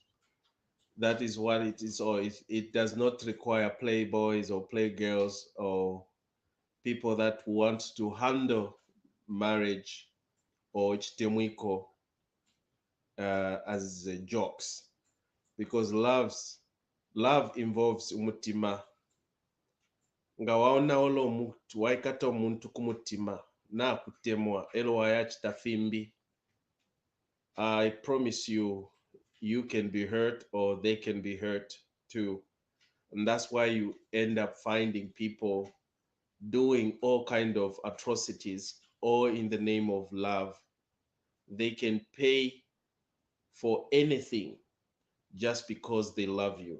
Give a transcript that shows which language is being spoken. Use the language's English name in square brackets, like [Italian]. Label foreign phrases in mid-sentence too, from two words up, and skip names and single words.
[English] That is what it is, or it does not require playboys or playgirls or people that want to handle marriage or chitemwiko as jokes, because love involves umutima. [Bemba] nga waonawo l'omuntu waikata omuntu ku mutima nakutemwa elo wayachita fimbi. [English] I promise you, you can be hurt or they can be hurt too. And that's why you end up finding people doing all kind of atrocities, all in the name of love. They can pay for anything just because they love you.